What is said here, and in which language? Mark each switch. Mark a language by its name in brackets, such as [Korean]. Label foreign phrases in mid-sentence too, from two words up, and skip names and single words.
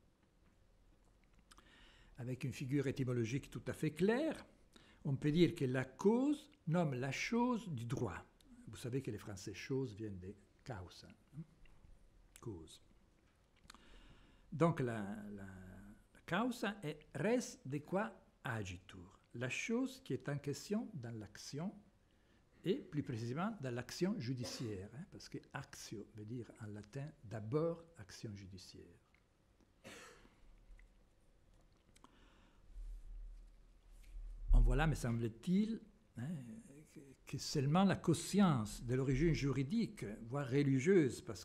[French] Avec une figure étymologique tout à fait claire, on peut dire que la cause nomme la chose du droit. Vous savez que les Français chose viennent de causa, cause. Donc la [Latin] causa est res de qua agitur, [French] la chose qui est en question dans l'action, et plus précisément dans l'action judiciaire, parce que actio veut dire en latin d'abord action judiciaire. On voit là, me semble-t-il, que seulement la conscience de l'origine juridique, voire religieuse, parce